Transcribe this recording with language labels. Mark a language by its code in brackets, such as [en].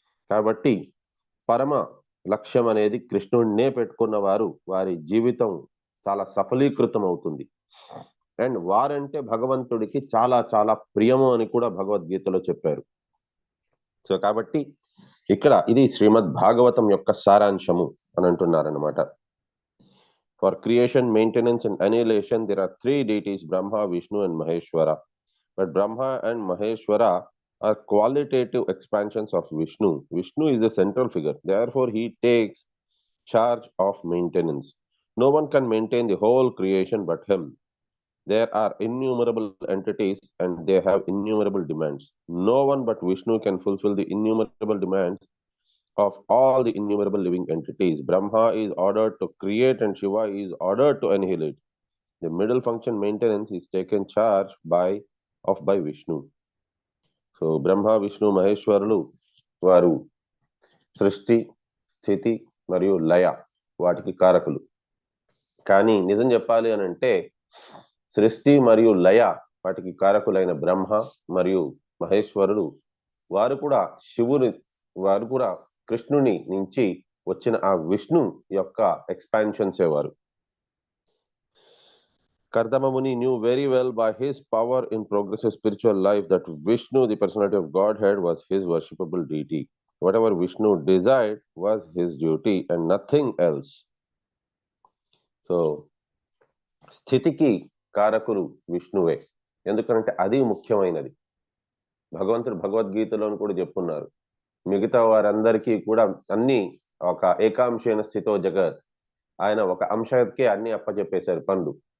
[te] కాబట్టి పరమ లక్ష్యం అనేది కృష్ణుడినే పెట్టుకున్న వారు వారి జీవితం చాలా సఫలీకృతం అవుతుంది. అండ్ వారంటే భగవంతుడికి చాలా చాలా ప్రియము అని కూడా భగవద్గీతలో చెప్పారు. సో కాబట్టి ఇక్కడ ఇది శ్రీమద్ భాగవతం యొక్క సారాంశము అని అంటున్నారనమాట. [en] For creation, maintenance and annihilation there are 3 deities, Brahma, Vishnu and Maheshwara. But Brahma and Maheshwara are qualitative expansions of Vishnu. Vishnu is the central figure. Therefore, he takes charge of maintenance. No one can maintain the whole creation but him. There are innumerable entities and they have innumerable demands. No one but Vishnu can fulfill the innumerable demands of all the innumerable living entities. Brahma is ordered to create and Shiva is ordered to annihilate. The middle function, maintenance, is taken charge by Vishnu. [te] So Brahma, Vishnu, Maheshwaralu వారు సృష్టి, స్థితి మరియు లయ వాటికి కారకులు. కానీ నిజం చెప్పాలి అని అంటే సృష్టి మరియు లయ వాటికి కారకులైన బ్రహ్మ మరియు మహేశ్వరుడు వారు కూడా కృష్ణుని నుంచి వచ్చిన ఆ విష్ణు యొక్క ఎక్స్పాన్షన్స్ వారు. [en] Kardama Muni knew very well by his power in progressive spiritual life that Vishnu, the personality of Godhead, was his worshipable deity. Whatever Vishnu desired was his duty and nothing else. [te] So, స్థితికి కారకులు విష్ణువే, ఎందుకంటే అది ముఖ్యమైనది. భగవంతుడు భగవద్గీతలోని కూడా చెప్పున్నారు, మిగతా వారందరికీ కూడా అన్ని ఒక ఏకాంశైన స్థితో జగత్, ఆయన ఒక అంశకే అన్ని అప్పచెప్పేశారు పనులు.